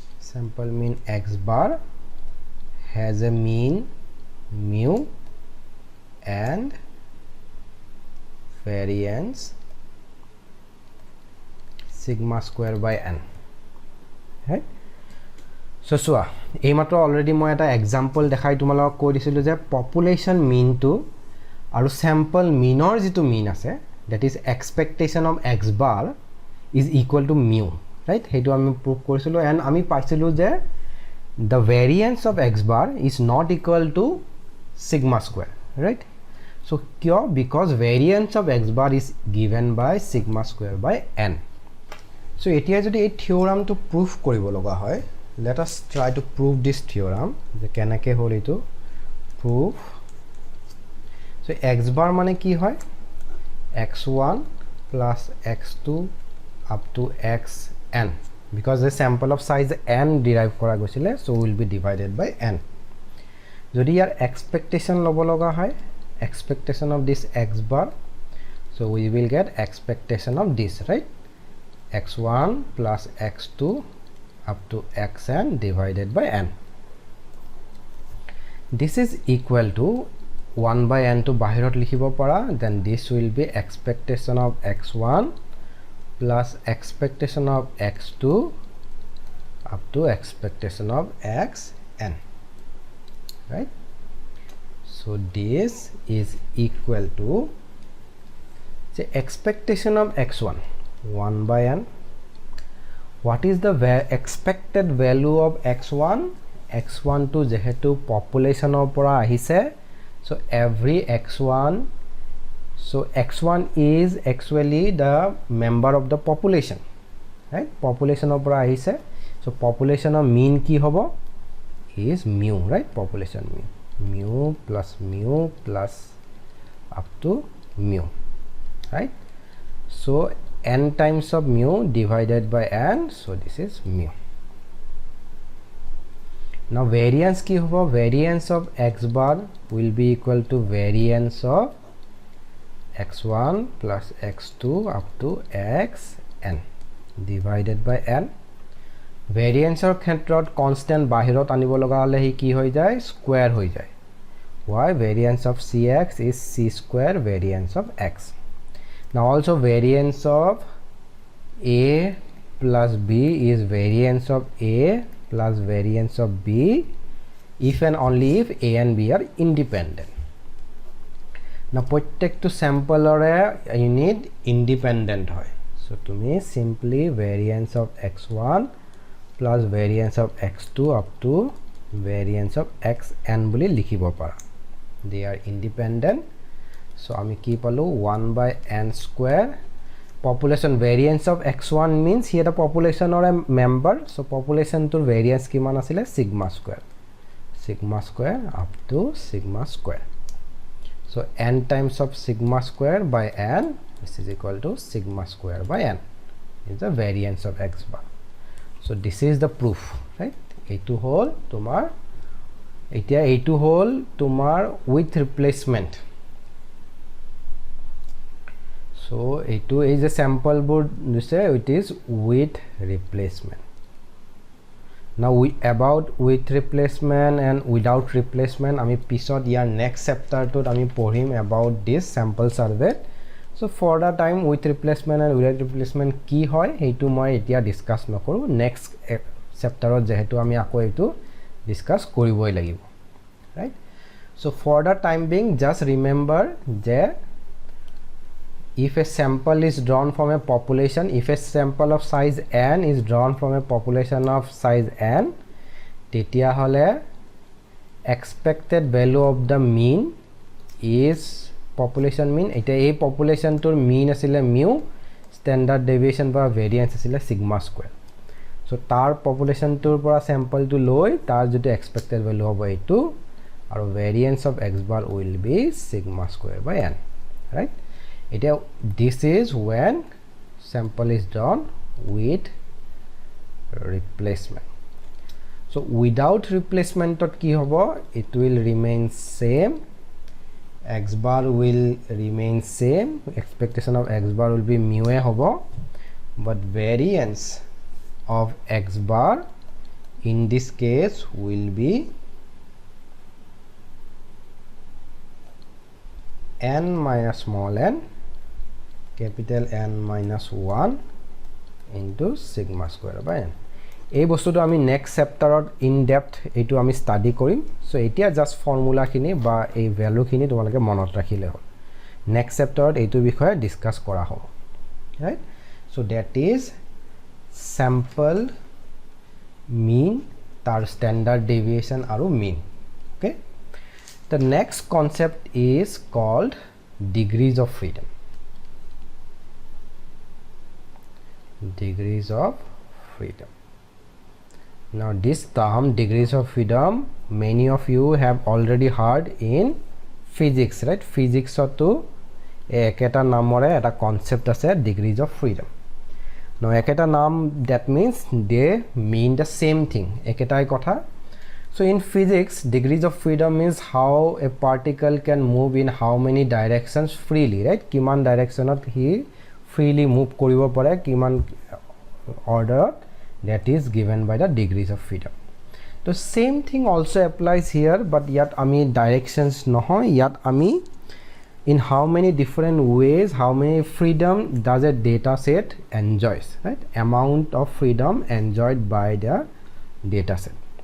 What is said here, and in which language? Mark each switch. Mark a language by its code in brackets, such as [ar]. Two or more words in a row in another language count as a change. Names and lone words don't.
[en] sample mean x bar has a mean mu and variance sigma square by n, right? [as] So চোৱা এই মাত্ৰ অলৰেডি মই এটা এক্সাম্পল দেখাই তোমালোকক কৈ দিছিলোঁ যে [en] population meanটো [as] আৰু [en] sample meanৰ [as] যিটো মিন আছে [en] that is expectation of x bar is equal to mu, right? [as] সেইটো আমি প্ৰুভ কৰিছিলোঁ এণ্ড আমি পাইছিলোঁ যে [en] the variance of x bar is not equal to sigma square, right? [as] So কিয়? [en] Because variance of x bar is given by sigma square by n. [as] So এতিয়া যদি এই [en] theoremটো prove [as] কৰিব লগা হয়, [en] let us try to prove this theorem [as] যে কেনেকৈ হ'ল এইটো [en] proof. [as] So x bar মানে কি হয়? [en] x1 plus x2 up to xn, because the sample of size n derive [as] কৰা গৈছিলে, [en] so will be divided by n. [as] যদি ইয়াৰ expectation ল'ব লগা হয়, [en] expectation of this x bar, so we will get expectation of this, right? x1 plus x2 up to xn divided by n. This is equal to 1 by n to [as] বাহিৰত লিখিব পৰা, [en] then this will be expectation of x1 plus expectation of x2 up to expectation of xn, right? So this is equal to the expectation of x1 1 by n. What is the expected value of x1? [as] x1 to যেহেতু populationৰ পৰা আহিছে, [en] so every x1, so x1 is actually the member of the population, right? [as] populationৰ পৰা আহিছে, so populationৰ mean কি হ'ব? [en] is mu, right? population mean mu plus up to mu, right? so n times of mu divided by n, so this is mu. [as] Now variance কি হ'ব? [en] variance of x bar will be equal to variance of x1 plus x2 up to xn divided by n. [as] varianceৰ ক্ষেত্ৰত constant বাহিৰত আনিব লগা হ'লে হি কি হৈ যায়? square হৈ যায়. [en] why? variance of cx is c square variance of x. Now also variance of a plus b is variance of a plus variance of b if and only if a and b are independent. Now প্ৰত্যেকটো sampleৰে unit independent হয়, so তুমি simply variance of x1 plus variance of x2 up to variance of xn [as] বুলি লিখিব পাৰা, [en] they are independent. [as] so আমি কি পালো? 1 by n square. [en] population variance of x1 means here the population or a member, so population to variance [as] কিমান আছিলে? [en] sigma square up to sigma square. so n times of sigma square by n, this is equal to sigma square by n is the variance of x bar. so this is the proof, right? [as] এইটো হ'ল তোমাৰ, এতিয়া এইটো হ'ল তোমাৰ [en] with replacement. [as] so এইটো এই যে sample বোৰ দিছে, [en] it is with replacement. now about with replacement and without replacement [as] আমি পিছত ইয়াৰ [en] next chapter [as] টোত আমি পঢ়িম [en] about this sample survey. so for the time with replacement and without replacement [as] কি হয় সেইটো মই এতিয়া ডিসকাস নকৰো, [en] next chapterত [as] যেহেতু আমি আকৌ এইটো ডিসকাস কৰিবই লাগিব, [en] right? so for the time being just remember যে if a sample is drawn from a population, if a sample of size n is drawn from a population of size n, [as] তেতিয়া হলে [en] expected value of the mean is population mean. [as] এটা এই population tour mean asile mu, [en] standard deviation [as] বা variance asile sigma square. so tar population tour পৰা sample টো লৈ তাৰ যেটো expected value হ'ব এইটো, আৰু [en] variance of x bar will be sigma square by n, right? এতিয়া this is when sample is drawn with replacement. [as] so without replacement কি হ'ব? [en] it will remain same, x bar will remain same, expectation of x bar will be mu [as] এ হ'ব, [en] but variance of x bar in this case will be n minus small n capital N minus 1 into sigma square by n. [as] এই বস্তুটো আমি [en] next chapterত in depth [as] এইটো আমি ষ্টাডি কৰিম সো এতিয়া [en] just formulaখিনি [as] বা এই ভ্যালুখিনি তোমালোকে মনত ৰাখিলে হ'ল [en] next chapterত [as] এইটো বিষয়ে ডিসকাস কৰা হ'ব [en] right so that is sample mean [as] তাৰ [en] standard deviation [as] আৰু [en] mean okay the next concept is called degrees of freedom [as] degrees of freedom [en] now this term degrees of freedom many of you have already heard in physics right physics [as] টো একেটা নামৰে এটা concept আছে [en] degrees of freedom now [as] একেটা নাম [en] that means they mean the same thing [as] একেটাই কথা [en] so in physics degrees of freedom means how a particle can move in how many directions freely right [as] kiman directionot he [en] freely move [as] কৰিব পাৰে কিমান [en] order that is given by the degrees of freedom the same thing also applies here but [as] ইয়াত আমি directions নহয় ইয়াত আমি [en] in how many different ways how many freedom does a data set enjoys right amount of freedom enjoyed by the data set